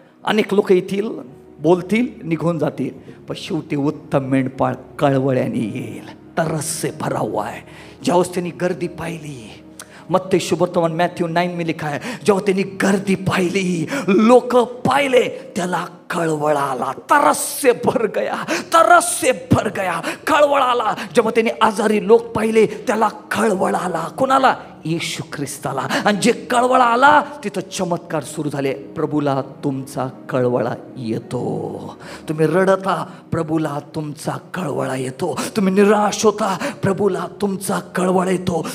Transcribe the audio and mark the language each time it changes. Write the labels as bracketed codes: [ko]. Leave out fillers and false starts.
[mr] अनेक लोक येतील, बोलतील, निघून जातील, पण शेवटी उत्तम मेंढपाळ कळवळ्याने येईल. [hi] तरस से भरा हुआ है. [mr] ज्यावेळेस त्यांनी गर्दी पाहिली, मत्ती शुभवर्तमान मॅथ्यू 9 [hi] में लिखा है, [mr] जेव्हा त्यांनी गर्दी पाहिली, लोक पाहिले, त्याला कळवळ आला. [hi] तरस से भर गया, तरस से भर गया. [mr] कळवळ आला. जेव्हा त्यांनी आजारी लोक पाहिले, त्याला कळवळ आला. कोणाला? येशू ख्रिस्ताला. आणि जे कळवळा आला तिथं चमत्कार सुरू झाले. प्रभूला तुमचा कळवळा येतो. तुम्ही रडता, प्रभूला तुमचा कळवळा येतो. तुम्ही निराश होता, प्रभूला तुमचा कळवळा येतो.